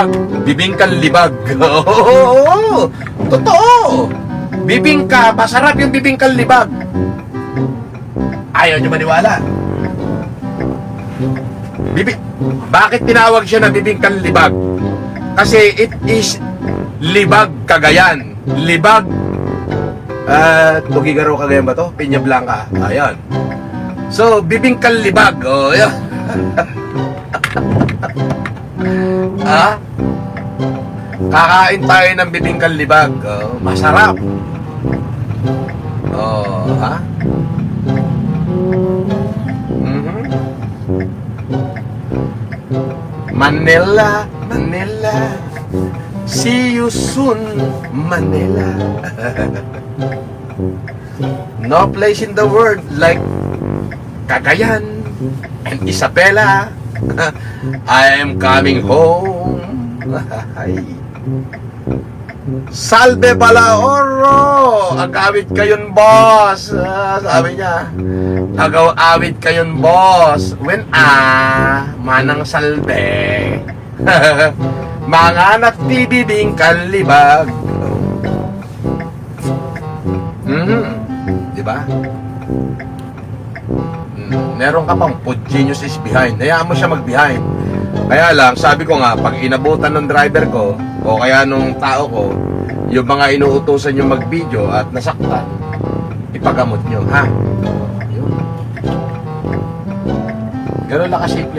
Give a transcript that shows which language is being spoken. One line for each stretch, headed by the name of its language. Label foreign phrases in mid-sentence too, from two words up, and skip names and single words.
Filipino: Bibingkang libag. Totoo. Bibingka. Masarap yung bibingkang libag. Ayaw nyo maniwala. Bakit tinawag siya na bibingkang libag?
English: Kasi it is Libag, Cagayan. Libag.
Filipino: Tugigaraw, Cagayan ba to? Peña Blanca. Ayan. So, bibingkang libag. Oh, yan. Kakain tayo ng bibingkang libag. Masarap. Manila, Manila.
English: See you soon, Manila. No place in the world like Cagayan and Isabela. I am coming home. Salve Balaoro.
Iloko: Agawit kayon,
Filipino: boss. Sabi niya,
Iloko: agawit kayon, boss.
English: When manang salve.
Filipino: Mga nagbibingkang libag. Diba? Meron ka pang
English: food genius is behind.
Filipino: Hayaan mo siya mag-behind. Kaya lang, sabi ko nga, pag inabutan ng driver ko o kaya nung tao ko, yung mga inuutusan nyo mag-video at nasaktan, ipagamot nyo, ha? Yun. Ganun lang kasimple.